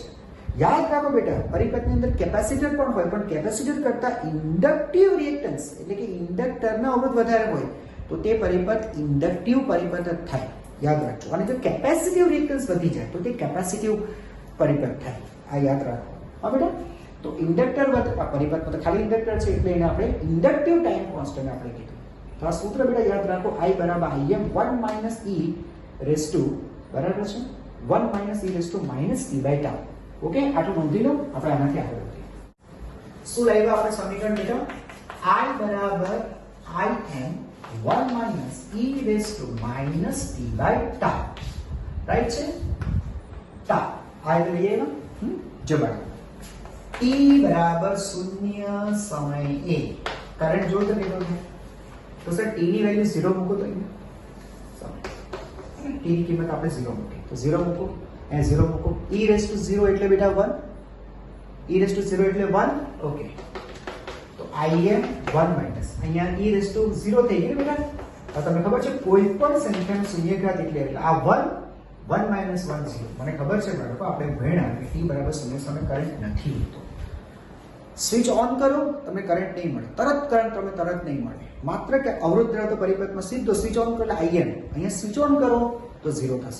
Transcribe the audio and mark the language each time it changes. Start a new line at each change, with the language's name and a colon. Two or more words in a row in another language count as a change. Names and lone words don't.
Gujarati: યાદ રાખો બેટા પરિપથની અંદર કેપેસિટર પણ હોય પણ કેપેસિટર કરતા
English: inductive reactance
Gujarati: એટલે કે ઇન્ડક્ટરના અવરોધ વધારે હોય તો તે પરિપથ ઇન્ડક્ટિવ પરિપથ જ થાય. યાદ રાખજો. અને જો
English: capacitive reactance
Gujarati: વધી જાય તો તે કેપેસિટિવ પરિપથ થાય. આ યાદ રાખો. હા બેટા. તો ઇન્ડક્ટર પરિપથમાં તો ખાલી ઇન્ડક્ટર છે એટલે એને આપણે
English: inductive time constant
Gujarati: આપણે કીધું. તો આ સૂત્ર બેટા યાદ રાખો I બરાબર
English: IM 1 minus e raised to
Gujarati: બરાબર છે
English: 1 minus e raised to minus t by tau.
Gujarati: ઓકે આટલું નોંધી લો. આપણે આનાથી આગળ વધીએ. શું લાવ્યા આપણે સમીકરણ બેટા I બરાબર
English: IM 1 minus e raised to minus t by tau.
Gujarati: રાઈટ છે. tau આ લઈએ ને જબર t બરાબર 0 સમયે કરંટ જો તમે કહો તો સર t ની વેલ્યુ 0 મૂકો તો અહીંયા t ની કિંમત આપણે 0 મૂકી તો 0 મૂકો અને 0 મૂકો
English: e raised to 0
Gujarati: એટલે બેટા 1
English: e raised to 0
Gujarati: એટલે 1. ઓકે તો
English: im 1 minus
Gujarati: અહીંયા
English: e raised to 0
Gujarati: થઈ ગયું બેટા. આ તમને ખબર છે કોઈ પણ સંખ્યાનો શૂન્યઘાત એટલે આ 1 minus 1 0. મને ખબર છે બાળકો આપણે ભણ્યા કે t બરાબર 0 સામે કરંટ નથી હોતો.
English: switch on
Gujarati: કરો તમને કરંટ નહીં મળે. કરંટ તમને તરત નહીં મળે. માત્ર કે અવરોધ ધરાવતો પરિપથમાં સીધો
English: switch on
Gujarati: કરો એટલે im અહીંયા
English: switch on
Gujarati: કરો તો 0 થશે.